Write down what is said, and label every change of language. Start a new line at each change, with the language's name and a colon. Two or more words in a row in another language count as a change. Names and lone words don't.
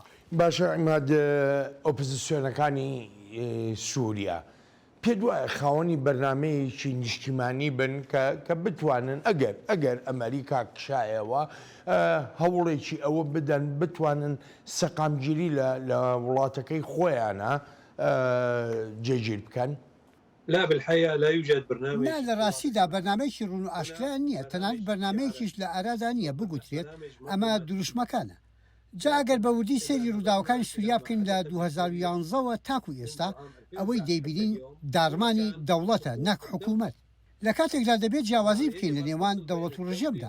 Central Kurdish: باشە ئیماد ئۆپۆزیسیۆنەکانی سووریا پێ دوایە خاوەنی بەرنمەیەکی نیشتیمانی بن کە بتوانن ئەگەر ئەمریکا کشایەوە هەوڵێکی ئەوە بدەن بتوانن سەقامگیری لە وڵاتەکەی خۆیانە جێگیر بکەن.
Arabic: لا بالحقيقة لا يوجد برنامج.
Central Kurdish: لا لە ڕاستیدا بەرنمەیەکی ڕوون و ئاشکرا نییە، تەنانەت بەرنمەیەکیش لە ئارادا نییە بگوترێت ئەمە دروشمەکانە. جا ئەگەر بە وردی سەیری ڕووداوەکانی سووریا بکەین لە 2011ەوە تاکو ئێستا ئەوەی دەیبینین دارمانی دەوڵەتە نەک حکوومەت. لە کاتێکدا دەبێت جیاوازی بکەین لە نێوان دەوڵەت و ڕژێمدا.